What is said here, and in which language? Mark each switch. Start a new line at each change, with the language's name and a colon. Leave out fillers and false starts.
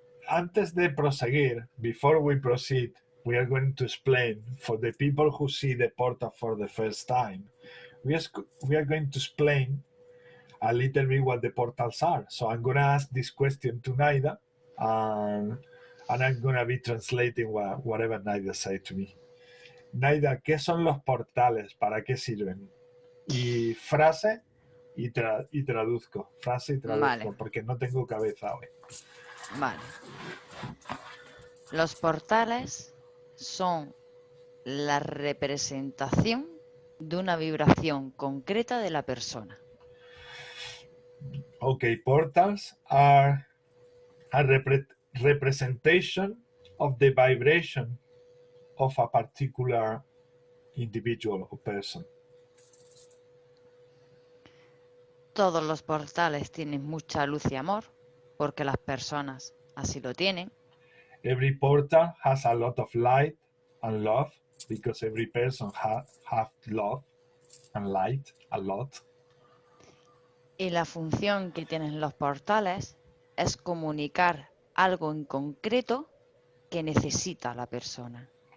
Spanish: Antes de proseguir,
English: before we proceed, we are going to explain for the people who see the portal for the first time. We are going to explain a little bit what the portals are. So I'm going to ask this question to Naida, and I'm going to be translating whatever Naida said to me.
Spanish: Naida, ¿qué son los portales? ¿Para qué sirven? Y frase y traduzco. Frase y traduzco, Vale. porque no tengo cabeza hoy. Vale. Los portales son la representación de una vibración concreta de la persona.
English: Okay, portals are a representation of the vibration of a particular individual or person.
Spanish: Todos los portales tienen mucha luz y amor, porque las personas así lo tienen.
English: Every portal has a lot of light and love, because every person have love and light a lot.
Spanish: Y la función que tienen los portales es comunicar algo en concreto que necesita la persona.